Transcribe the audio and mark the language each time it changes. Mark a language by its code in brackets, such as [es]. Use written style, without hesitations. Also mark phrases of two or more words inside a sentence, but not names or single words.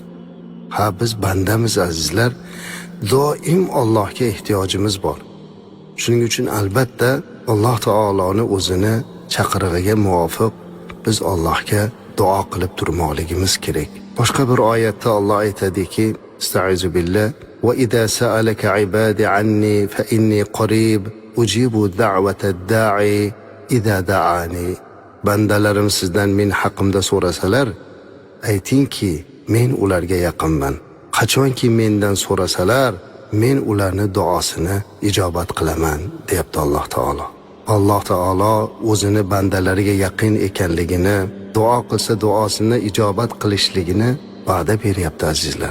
[uz] Ha, biz bandamiz azizlar. Doim Allohga ehtiyojimiz bor. Shuning uchun albatta Alloh taoloni o'zini chaqirig'iga muvofiq biz Allohga duo qilib turmoqligimiz kerak. Boshqa bir oyatda Alloh aytadiki, [ar] أستعيذ بالله وإذا سألك عبادي عني فإني قريب أجيب دعوة الداع إذا دعان. [uz] Bandalarim sizdan men haqimda so'rasalar, aytingki men ularga yaqinman. Qachonki mendan so'rasalar, men ularni duosini ijobat qilaman, deyapti Alloh taolo. Alloh taolo o'zini bandalariga yaqin ekanligini, duo qilsa duosini ijobat qilishligini va'da beryapti azizlar.